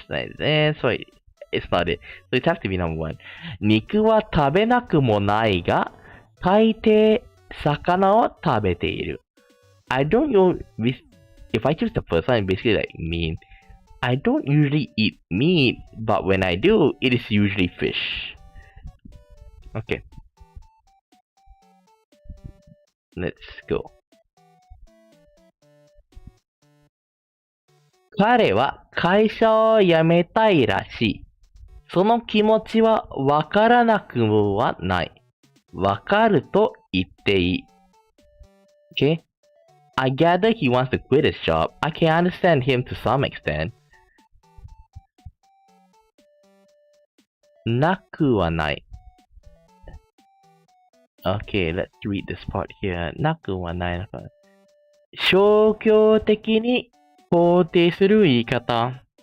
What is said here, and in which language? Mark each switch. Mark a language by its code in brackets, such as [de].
[en] Like, so it's not it. So it has to be number one. [ja] 肉は食べなくもないが、大抵魚を食べている。 [en] I don't know if I choose the first one, it basically like mean. I don't usually eat meat, but when I do, it is usually fish. Okay. Let's go. [ja] 彼は会社を辞めたいらしい。その気持ちはわからなくはない。わかると言っていい。Okay? [en] I gather he wants to quit his job. I can understand him to some extent. [ja] なくはない。 [en] Okay, let's read this part here. [ja] なくはない。消極的に肯定する言い方。